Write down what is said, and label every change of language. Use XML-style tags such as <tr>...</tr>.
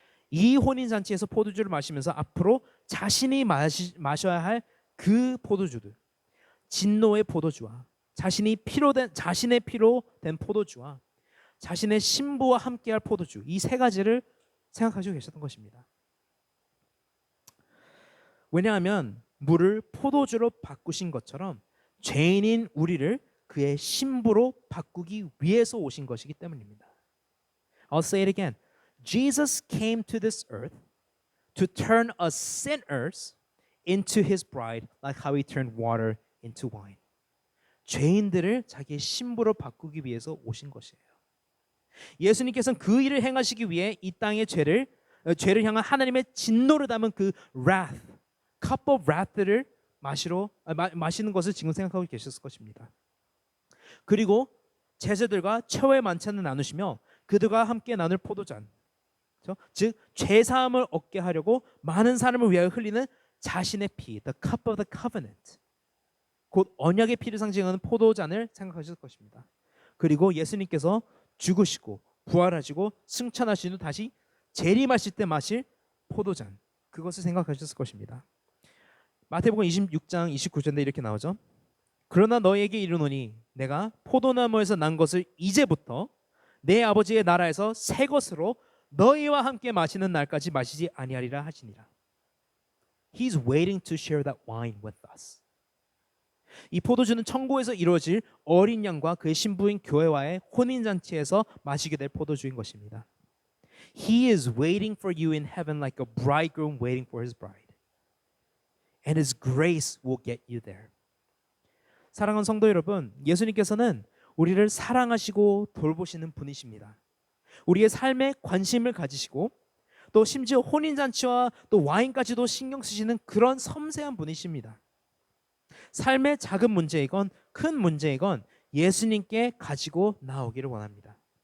<ko>이 혼인잔치에서 포도주를 마시면서 앞으로 자신이 마셔야 할 그 포도주들, 진노의 포도주와 자신의 피로 된 포도주와 자신의 신부와 함께할 포도주, 이 세 가지를 생각하시고 계셨던 것입니다. 왜냐하면 물을 포도주로 바꾸신 것처럼 죄인인 우리를 그의 신부로 바꾸기 위해서 오신 것이기 때문입니다.</ko> <en>I'll say it again. Jesus came to this earth to turn us sinners into his bride, like how he turned water into wine.</en> <ko>죄인들을 자기의 신부로 바꾸기 위해서 오신 것이에요. 예수님께서는 그 일을 행하시기 위해 이 땅의 죄를 향한 하나님의 진노를 담은 그</ko> <en>wrath, cup of wrath</en> <ko>를 마시는 것을 지금 생각하고 계셨을 것입니다. 그리고 제자들과 최후의 만찬을 나누시며 그들과 함께 나눌 포도잔, 그렇죠? 즉 죄사함을 얻게 하려고 많은 사람을 위하여 흘리는 자신의 피,</ko> <en>the cup of the covenant,</en> <ko>곧 언약의 피를 상징하는 포도잔을 생각하실 것입니다. 그리고 예수님께서 죽으시고 부활하시고 승천하신 후 다시 재림하실 때 마실 포도잔, 그것을 생각하셨을 것입니다. 마태복음 26장 29절인데 이렇게 나오죠. 그러나 너희에게 이르노니 내가 포도나무에서 난 것을 이제부터 내 아버지의 나라에서 새 것으로 너희와 함께 마시는 날까지 마시지 아니하리라 하시니라.</ko> <en>He's waiting to share that wine with us.</en> <ko>이 포도주는 천국에서 이루어질 어린 양과 그의 신부인 교회와의 혼인잔치에서 마시게 될 포도주인 것입니다.</ko> <en>He is waiting for you in heaven like a bridegroom waiting for his bride. And his grace will get you there.</en> <ko>사랑하는 성도 여러분, 예수님께서는 우리를 사랑하시고 돌보시는 분이십니다. 우리의 삶에 관심을 가지시고 또 심지어 혼인잔치와 또 와인까지도 신경 쓰시는 그런 섬세한 분이십니다. 삶의 작은 문제이건 큰 문제이건 예수님께 가지고 나오기를 원합니다.</ko>